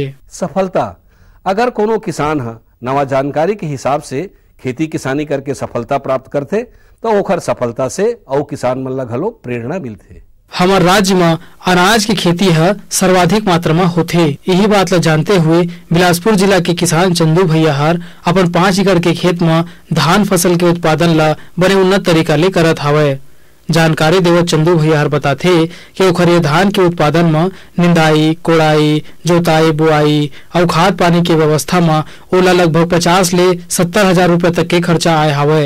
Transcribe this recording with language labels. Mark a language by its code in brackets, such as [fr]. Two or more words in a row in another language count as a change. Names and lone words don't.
[hne] सफलता अगर कोनो किसान है नवा जानकारी के हिसाब से खेती किसानी करके सफलता प्राप्त करते तो ओखर सफलता से और किसान मन ला घलो प्रेरणा मिलते। हमारे राज्य में अनाज की खेती है सर्वाधिक मात्रा में होते। यही बात ला जानते हुए बिलासपुर जिला के किसान चंदू भैया हर अपन 5 एकड़ के खेत में धान फसल के उत्पादन ला बड़े उन्नत तरीका ले करत हवे। जानकारी देवत चंदू भैया हर बताते कि ओखर ये धान के उत्पादन में निंदाई, कोड़ाई, जोताई, बुआई और खाद पानी के व्यवस्था में ओला लगभग 50 ले 70,000 रुपए तक के खर्चा आए हवे।